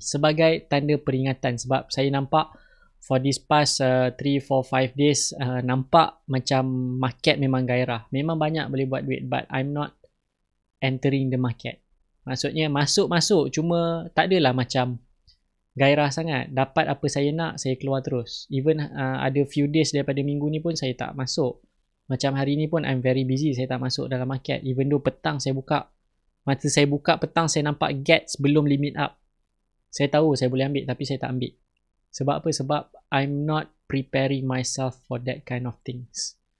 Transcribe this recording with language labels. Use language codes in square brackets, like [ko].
[ms] Sebagai tanda peringatan. Sebab saya nampak [en] for this past 3, 4, 5 days, [ms] nampak macam market memang gairah. Memang banyak boleh buat duit. [en] But I'm not entering the market. [ms] Maksudnya masuk-masuk. Cuma tak adalah macam gairah sangat. Dapat apa saya nak, saya keluar terus. Even ada [en] few days [ms] daripada minggu ni pun saya tak masuk. Macam hari ni pun [en] I'm very busy, [ms] saya tak masuk dalam market. [en] Even though [ms] petang saya buka, masa saya buka petang saya nampak gets belum limit up. Saya tahu saya boleh ambil tapi saya tak ambil. Sebab apa? Sebab [en] I'm not preparing myself for that kind of things.